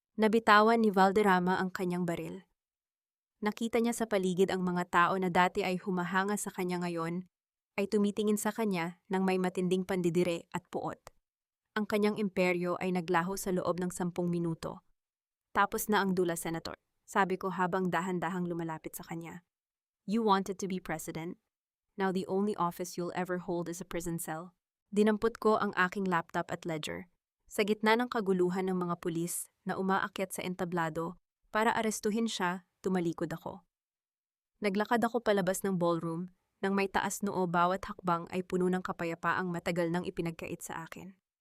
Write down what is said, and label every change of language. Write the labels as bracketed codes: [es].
[tl] Nabitawan ni Valderrama ang kanyang baril. Nakita niya sa paligid ang mga tao na dati ay humahanga sa kanya ngayon ay tumitingin sa kanya ng may matinding pandidire at puot. Ang kanyang imperyo ay naglaho sa loob ng 10 minuto. Tapos na ang dula, Senator, sabi ko habang dahan-dahang lumalapit sa kanya. [en] You wanted to be president. Now the only office you'll ever hold is a prison cell. [tl] Dinampot ko ang aking laptop at ledger. Sa gitna ng kaguluhan ng mga pulis na umaakyat sa entablado para arestuhin siya, tumalikod ako. Naglakad ako palabas ng ballroom nang may taas noo bawat hakbang ay puno ng kapayapaang matagal nang ipinagkait sa akin.